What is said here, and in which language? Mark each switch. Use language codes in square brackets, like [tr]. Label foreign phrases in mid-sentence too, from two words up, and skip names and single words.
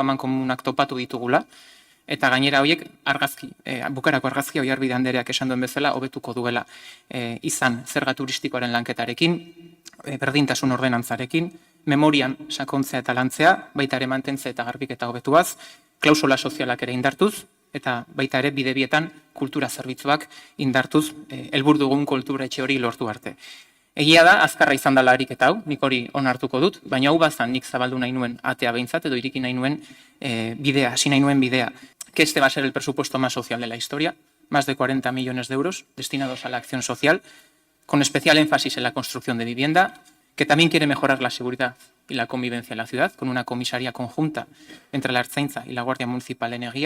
[eu] amankomunak topatu ditugula, eta gainera horiek argazki, bukarako argazki Oiarbide Andereak esan duen bezala hobetuko duela izan zerga turistikoaren lanketarekin, berdintasun ordenantzarekin, memorian sakontzea eta lantzea, baita ere mantentzea eta garbiketa hobetuaz, klausula sozialak ere indartuz, eta baita ere bidebietan kultura zerbitzuak indartuz, helburu dugun kultura etxe hori lortu arte. Egia da, azkarra izan dela ariketa hau, nik hori onartuko dut, baina hau bazan nik zabaldu nahi nuen atea behintzat, edo iriki nahi nuen bidea, hasi nahi nuen bidea. [es] Que este va a ser el presupuesto más social de la historia, más de 40 millones de euros destinados a la acción social, con especial énfasis en la construcción de vivienda, que también quiere mejorar la seguridad y la convivencia en la ciudad, con una comisaría conjunta entre la Ertzaintza y la Guardia Municipal de Eneguía.